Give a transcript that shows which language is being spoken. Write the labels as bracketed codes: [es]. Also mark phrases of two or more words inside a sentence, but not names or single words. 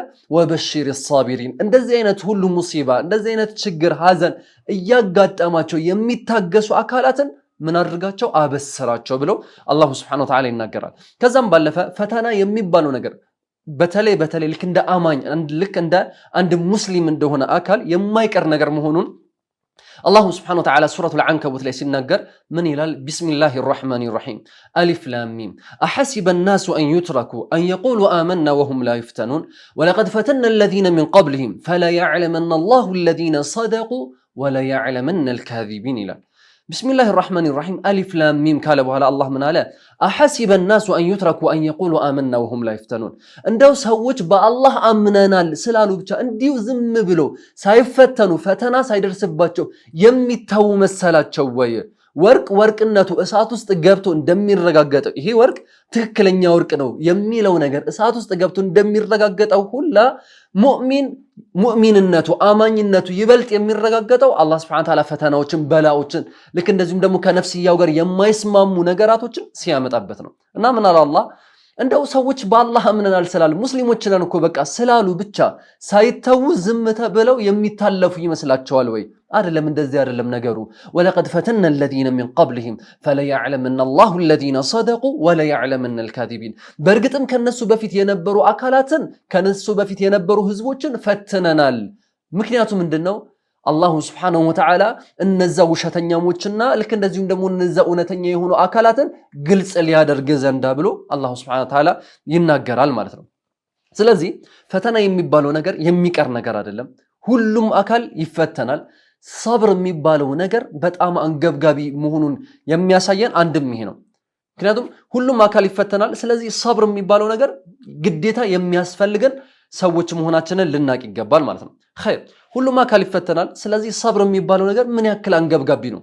[ar] وبشر الصابرين [am] እንደዚህ አይነት ሁሉ ሙሲባ እንደዚህ አይነት ችግር ሐዘን እያጋጠማቸው የሚታገሱ አካላትን ምን አድርጋቸው አበሰራቸው ብሎ አላህ [ar] سبحانه وتعالى [am] ይናገራል። ከዛም ባለፈ ፈተና የሚባለው ነገር በተለይ ልክ እንደ አማኝ ልክ እንደ አንድ ሙስሊም እንደሆነ አካል የማይቀር ነገር መሆኑን [ar] الله سبحانه وتعالى سورة العنكبوت [am] ላይ ሲናገር ምን ይላል? [ar] بسم الله الرحمن الرحيم ألف لام ميم أحسب الناس أن يتركوا أن يقولوا آمنا وهم لا يفتنون ولقد فتنا الذين من قبلهم فلا يعلمن الله الذين صدقوا ولا يعلمن الكاذبين ይላል። بسم الله الرحمن الرحيم ألف لام ميم [am] ካለ በኋላ አላህ ምን አለ? [ar] أحسب الناس أن يتركوا أن يقولوا آمنا وهم لا يفتنون [am] እንደው ሰዎች በአላህ አምነናል ስላሉ ብቻ እንዲሁ ዝም ብሎ ሳይፈተኑ ፈተና ሳይደርስባቸው የሚታው መሰላቸው ወይ? ወርቅነቱ እሳት ውስጥ ገብቶ እንደሚረጋገጠው ይሄ ወርቅ ትክክለኛ ወርቅ ነው የሚለው ነገር እሳት ውስጥ ገብቶ እንደሚረጋገጠው ሁላ ሙእሚንነቱ አማኝነቱ ይበልጥ የሚረጋገጠው አላህ [ar] سبحانه وتعالى [am] ፈተናዎችን በላዎችን ልክ እንደዚሁም ደግሞ ከነፍስያው ጋር የማይስማሙ ነገራቶችን ሲያመጣበት ነው። እና ምን አለ አላህ እንደው ሰዎች በአላህ አምነናል ስላሉ ሙስሊሞች ነን እኮ በቃ ስላሉ ብቻ ሳይተው ዝም ተብለው የሚታለፉ ይመስላቸዋል ወይ? አይደለም፣ እንደዚህ አይደለም ነገሩ። [ar] ولقد فتنا الذين من قبلهم فليعلمن الله الذين صدقوا وليعلمن الكاذبين [am] በእርግጥም ከነሱ በፊት የነበሩ አካላትን ከነሱ በፊት የነበሩ ህዝቦችን ፈትነናል። ምክንያቱ ምንድነው? አላሁ [ar] سبحانه وتعالى [am] እነዛ ውሸተኛሞችና ልክ እንደዚሁም ደግሞ እነዛ እውነተኛ የሆኑ አካላትን ግልጽ ሊያደርግ ዘንዳ ብሎ አላሁ [ar] سبحانه وتعالى [am] ይናገራል ማለት ነው። ስለዚህ ፈተና የሚባለው ነገር የሚቀር ነገር አይደለም። ሁሉም አካል ይፈተናል። ሰብር የሚባለው ነገር በጣም አንገብጋቢ መሆኑን የሚያሳየን አንድም ይሄ ነው። ምክንያቱም ሁሉም አካል ይፈተናል። ስለዚህ ሰብር የሚባለው ነገር ግዴታ የሚያስፈልገን ሰዎች መሆናችንን ልናቅ ይገባል ማለት ነው። ኸይር ሁሉም አካል ይፈተናል። ስለዚህ ሰብር የሚባለው ነገር ምን ያክል አንገብጋቢ ነው?